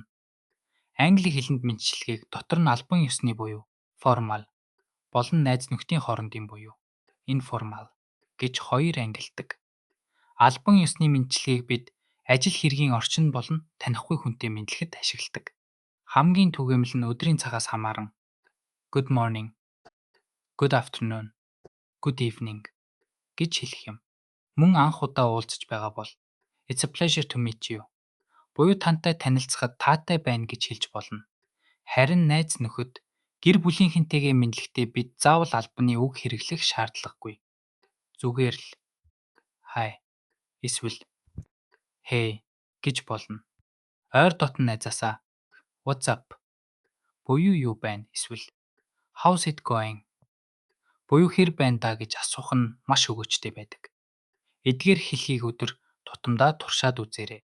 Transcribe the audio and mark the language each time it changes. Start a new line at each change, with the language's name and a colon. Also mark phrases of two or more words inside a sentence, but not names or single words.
Mongolian: Англи хэлэнд мэндчилгээг дотор нь албан ёсны буюу формал болон найз нөхдийн хоорондын буюу информал гэж хоёр ангилдаг. Албан ёсны мэндчилгээг бид ажил хэргийн орчин болон танихгүй хүнтэй мэдлэхэд ашигладаг. Хамгийн түгээмэл нь өдрийн цагаас хамааран
English: good morning, good afternoon, good evening
Mongolian: гэж хэлэх юм. Мөн анх удаа уулзаж байгаа бол
English: It's a pleasure to meet you.
Mongolian: Буюу тантай танилцахад таатай байна гэж хэлж болно. Харин найз нөхөд гэр бүлийнхэнтэйгээ мэдлэхдээ бид заавал албаны үг хэрэглэх шаардлагагүй. Зүгээр л Hi эсвэл Hey гэж болно. Ойр дотн найзаасаа
English: What's up
Mongolian: буюу юу байна эсвэл
English: How's it going
Mongolian: буюу хэр байна даа гэж асуух нь маш өгөөчтэй байдаг. Эдгээр хэлхийг өдөр тутамдаа туршаад үзээрэй.